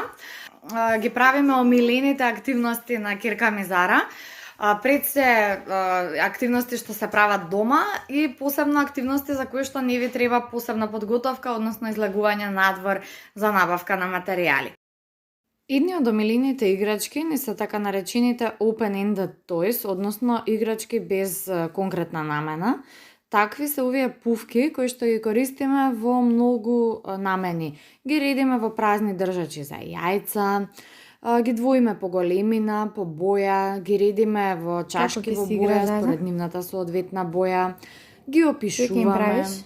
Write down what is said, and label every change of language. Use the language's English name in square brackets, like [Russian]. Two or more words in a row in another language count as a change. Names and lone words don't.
[Macedonian] Ги правиме омилените активности на Кирка Мизара. Пред се активности што се прават дома и посебно активности за кои што не ви треба посебна подготовка, односно излегување надвор за набавка на материјали. Едни од омилените играчки не се така наречените [English] open-ended toys, [Macedonian] односно играчки без конкретна намена. Такви се овие пувки кои што ги користиме во многу намени. Ги редиме во празни држачи за јајца, ги двоиме по големина, по боја, ги редиме во чашки во боја според нивната соодветна боја, ги опишуваме.